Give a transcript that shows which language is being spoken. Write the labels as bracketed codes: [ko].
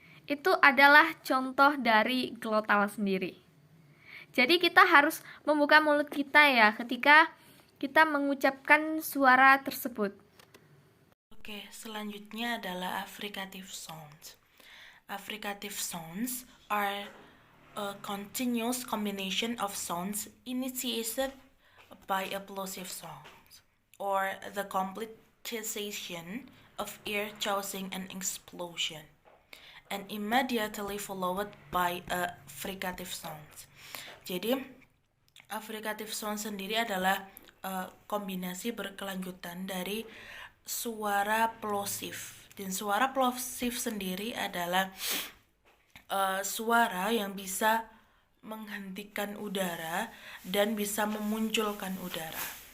[id] Itu adalah contoh dari glottal sendiri. Jadi kita harus membuka mulut kita ya ketika kita mengucapkan suara tersebut. Oke, selanjutnya adalah affricative sounds. [en] Affricative sounds are a continuous combination of sounds initiated by a plosive sound, or the complete cessation of air causing an explosion, and immediately followed by a fricative sound. [id] Jadi, affricative sound sendiri adalah kombinasi berkelanjutan dari suara plosif. Dan suara plosif sendiri adalah suara yang bisa menghentikan udara dan bisa memunculkan udara.